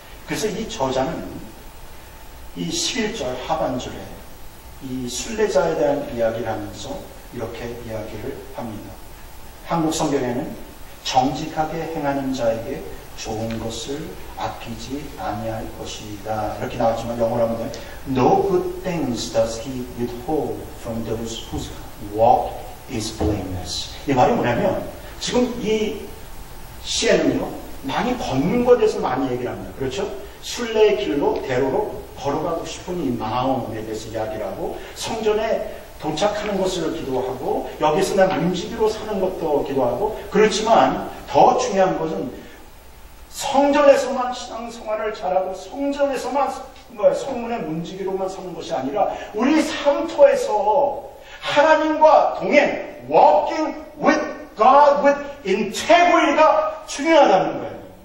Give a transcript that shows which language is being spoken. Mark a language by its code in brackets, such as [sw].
[ko] 그래서 이 저자는 이 11절 하반절에 이 순례자에 대한 이야기를 하면서 이렇게 이야기를 합니다. 한국 성경에는 정직하게 행하는 자에게 좋은 것을 아끼지 아니할 것이다. 이렇게 나왔지만 영어로 하면 [en] No good things does he withhold from those whose walk is blameless. [ko] 이 말이 뭐냐면 지금 이 시에는요 많이 걷는 것에 대해서 많이 얘기를 합니다. 그렇죠? 순례의 길로 대로로 걸어가고 싶은 이 마음에 대해서 이야기를 하고 성전에 도착하는 것을 기도하고 여기서 난 문지기로 사는 것도 기도하고 그렇지만 더 중요한 것은 성전에서만 신앙생활을 잘하고 성전에서만 성문의 문지기로만 사는 것이 아니라 우리 삶터에서 하나님과 동행, [en] walking with God with integrity [ko] 가 중요하다는 거예요.